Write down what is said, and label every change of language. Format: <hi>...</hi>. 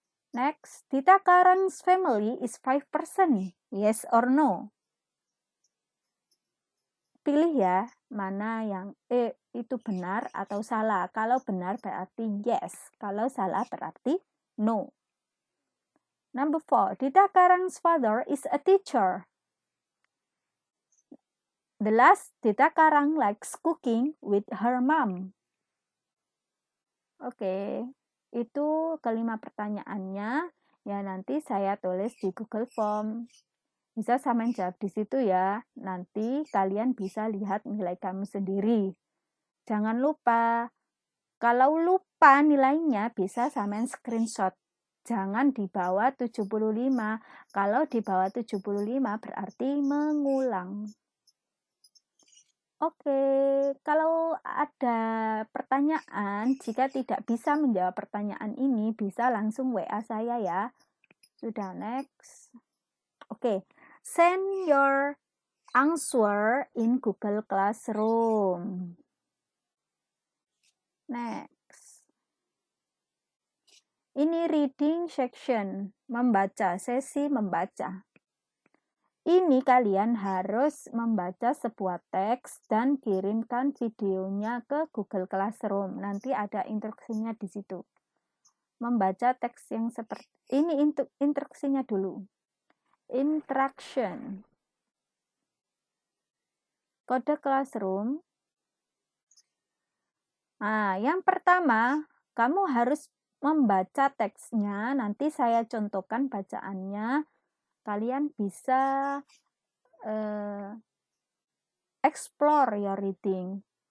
<en>Next, Dita Karang's family is 5 person. Yes or no?</en> <id>Pilih ya, mana yang itu benar atau salah. Kalau benar berarti yes. Kalau salah berarti no.</id> <en>Number 4, Dita Karang's father is a teacher. The last, Dita Karang likes cooking with her mom.</en> <id>Oke, itu kelima pertanyaannya. Ya, nanti saya tulis di Google Form. Bisa sampean jawab di situ ya. Nanti kalian bisa lihat nilai kamu sendiri. Jangan lupa, kalau lupa nilainya bisa sampean screenshot. Jangan di bawah 75. Kalau di bawah 75 berarti mengulang. Oke, kalau ada pertanyaan, jika tidak bisa menjawab pertanyaan ini, bisa langsung WA saya ya. Sudah, next.</id> <en>Oke, send your answer in Google Classroom. Next.</en> <id>Ini</id> <en>reading section,</en> <id>membaca, sesi membaca. Ini kalian harus membaca sebuah teks dan kirimkan videonya ke Google Classroom. Nanti ada instruksinya di situ. Membaca teks yang seperti ini, instruksinya dulu.</id> <en>Interaction.</en> <id>Kode Classroom. Nah, yang pertama, kamu harus membaca teksnya. Nanti saya contohkan bacaannya. Kalian bisa</id> <en>explore your reading.</en>